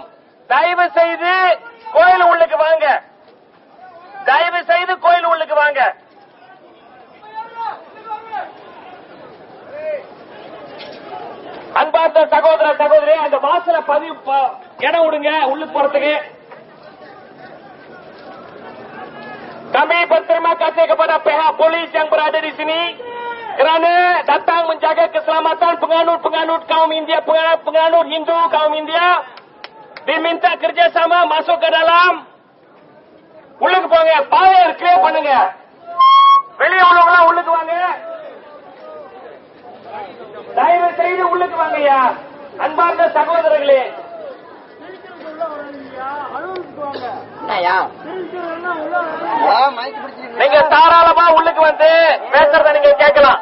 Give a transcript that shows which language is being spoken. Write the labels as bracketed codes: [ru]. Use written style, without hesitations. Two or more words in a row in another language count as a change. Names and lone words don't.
[ta] தயவு செய்து கோயில் உள்ளுக்கு வாங்க. தயவு செய்து கோயில் உள்ளுக்கு வாங்க. அன்பார்ந்த சகோதர சகோதரி, அந்த வாசல பதிவு இடம் விடுங்க உள்ளுக்கு போறதுக்கு. [ms] Kami berterima kasih kepada pihak polis yang berada di sini kerana datang menjaga keselamatan penganut-penganut kaum India, penganut Hindu kaum India. Diminta kerjasama masuk ke dalam. [ta] உள்ளுக்கு போங்க. பாதையை கிளியர் பண்ணுங்க. வெளியே உள்ளவங்களா உள்ளுக்கு வாங்க. தயவு செய்து உள்ளுக்கு வாங்கய்யா. அன்பார்ந்த சகோதரர்களே, நீங்க தாராளமா உள்ளுக்கு பேசுறத நீங்க கேட்கலாம்.